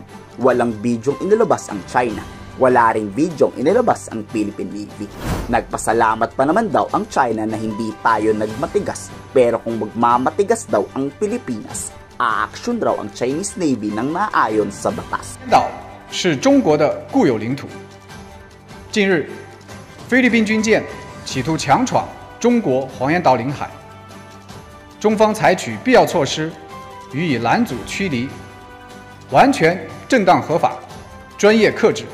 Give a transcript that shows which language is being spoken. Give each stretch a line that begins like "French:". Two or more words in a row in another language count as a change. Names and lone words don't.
Filipino: Walang bidyong inilabas ang China, wala ring bidyong inilabas ang Philippine Navy. Nagpasalamat pa naman daw ang China na hindi tayo nagmatigas, pero kung magmamatigas daw ang Pilipinas, aaksyon raw ang Chinese Navy nang naayon sa batas.
Chinese: 岛是中国的固有领土。近日，菲律宾军舰企图强闯中国黄岩岛领海，中方采取必要措施予以拦阻驱离，完全正当合法，专业克制。